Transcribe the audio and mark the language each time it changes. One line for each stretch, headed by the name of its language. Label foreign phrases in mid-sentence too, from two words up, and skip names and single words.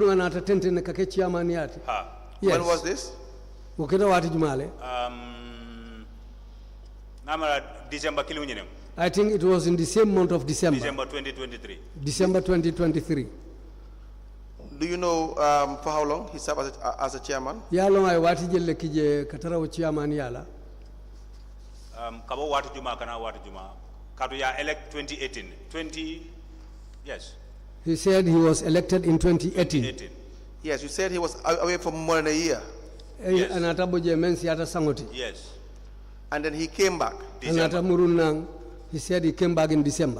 English: When was this? I think it was in the same month of December. December 2023. December 2023. Do you know for how long he served as a chairman?
Kanuri: Ya long I wati jelle kije katara o chairman yala. Kabo wati juma kana wati juma. Kadu ya elect 2018. Yes.
English: He said he was elected in 2018. Yes, you said he was away for more than a year. Yes. Yes. And then he came back. December. He said he came back in December.